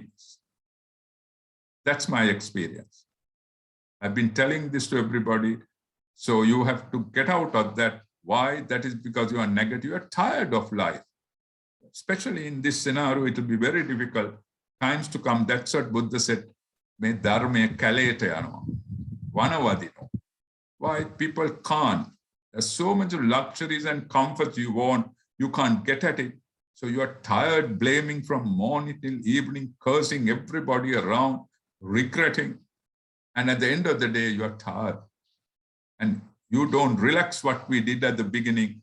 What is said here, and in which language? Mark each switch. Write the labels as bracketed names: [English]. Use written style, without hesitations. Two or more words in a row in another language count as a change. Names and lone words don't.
[English] That's my experience. I've been telling this to everybody. So you have to get out of that. Why? That is because you are negative. You are tired of life. Especially in this scenario, it will be very difficult. Times to come. That's what Buddha said. Me dharme kalete ano. Vanavadino. Why? People can't. There's so much of luxuries and comforts you want. You can't get at it. So you are tired, blaming from morning till evening, cursing everybody around, regretting. And at the end of the day, you are tired. And you don't relax what we did at the beginning.